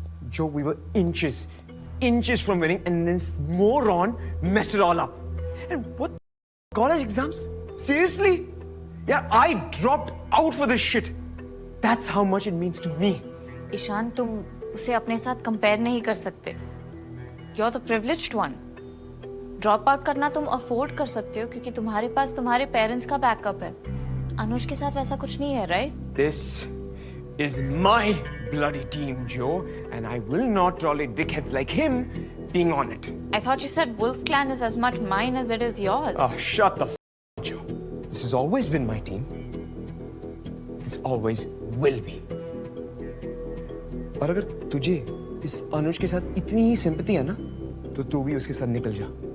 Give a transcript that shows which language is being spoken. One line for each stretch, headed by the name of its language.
English: Joe, we were inches from winning, and this moron messed it all up. And what? College exams? Seriously? Yeah, I dropped out for this shit. That's how much it means to me.
Hindi: Ishan, तुम उसे अपने साथ compare नहीं कर सकते।
English: You're the privileged one.
Hindi: Drop out करना तुम afford कर सकते हो क्योंकि तुम्हारे पास तुम्हारे पेरेंट्स का बैकअप है। अनुज के साथ वैसा कुछ नहीं है, right?
English: This is my bloody team, Joe, and I will not tolerate dickheads like him being on it. I thought you said Wolf Clan is as much mine as it is yours. Oh, shut the f***, Joe. This has always been my team. This always will be.
Hindi: और अगर तुझे इस अनुज के साथ इतनी ही sympathy है ना, तो तू भी उसके साथ निकल जा।